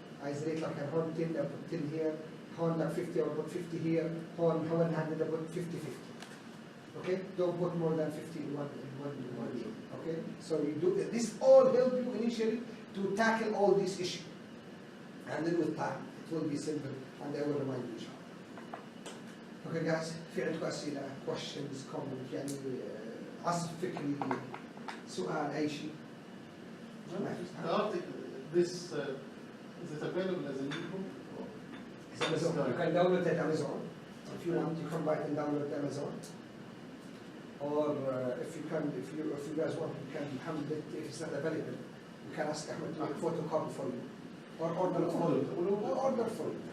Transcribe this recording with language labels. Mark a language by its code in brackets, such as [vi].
[en] Isolate like a horn 10, I put 10 here, horn like 50, I put 50 here, horn 100, I put 50, 50. Okay? Don't put more than 50 in one needle. Okay? So you do this all help you initially to tackle all these issues. And then with time, it will be simple, and I will remind you. Okay guys, [ar] في عندكم أسئلة, [en] questions, comments, [ar] يعني عصف فكري, سؤال, أي شيء. [en] The article, this is it available as an ebook? It's Amazon. You can download it Amazon. If you want, you can buy it and download it Amazon. Or if you guys want, you can handle it. If it's not available, you can ask Ahmed to make a photocopy for you, or order it for you, or order for you.